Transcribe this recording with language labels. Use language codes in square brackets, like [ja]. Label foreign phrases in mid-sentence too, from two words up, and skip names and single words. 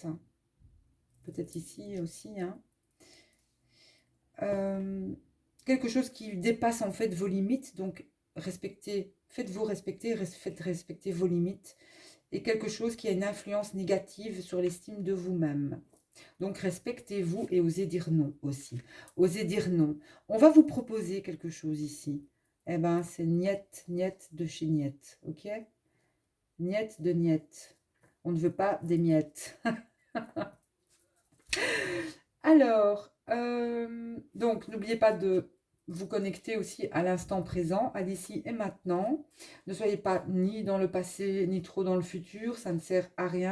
[fr] Peut-être ici aussi, hein. Quelque chose qui dépasse en fait vos limites, donc respectez, faites-vous respecter, faites respecter vos limites, et quelque chose qui a une influence négative sur l'estime de vous-même. Donc respectez-vous et osez dire non aussi. Osez dire non. On va vous proposer quelque chose ici. Eh ben, c'est niet, niet de chez niet, ok? Niet de niet. On ne veut pas des miettes. Alors, donc, n'oubliez pas de vous connecter aussi à l'instant présent, à l'ici et maintenant. Ne soyez pas ni dans le passé, ni trop dans le futur. Ça ne sert à rien.